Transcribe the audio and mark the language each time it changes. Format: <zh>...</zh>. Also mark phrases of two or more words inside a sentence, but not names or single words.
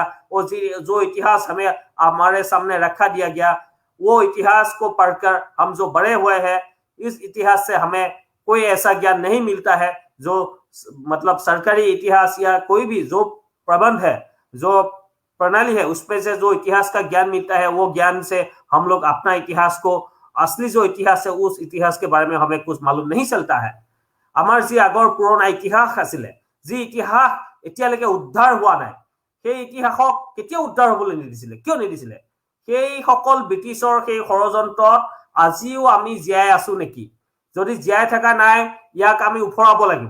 <hi>और जो इतिहास हमें हमारे सामने रखा दिया गया, वो इतिहास को पढ़कर हम जो बड़े हुए हैं, इस इतिहास से हमें कोई ऐसा ज्ञान नहीं मिलता है जो मतलब सरकारी इतिहास या कोई भी जो प्रबंध है, जो प्रणाली है, उसमें से जो इतिहास का ज्ञान मिलता है, वो ज्ञान से हम लोग अपना इतिहास को, असली जो इतिहास है, उस इतिहास के बारे में हमें कुछ मालूम नहीं चलता है।</hi> <as>আমাৰ যি আগৰ পুৰণা ইতিহাস আছিলে, যি ইতিহাস এতিয়ালৈকে উদ্ধাৰ হোৱা নাই, সেই ইতিহাসক কেতিয়া উদ্ধাৰ হ'বলৈ নিদিছিলে? কিয় নিদিছিলে? সেই সকল ব্ৰিটিছৰ সেই ষড়যন্ত্ৰত আজিও আমি জীয়াই আছো নেকি? যদি জীয়াই থকা নাই, ইয়াক আমি উফৰাব লাগিব।</as>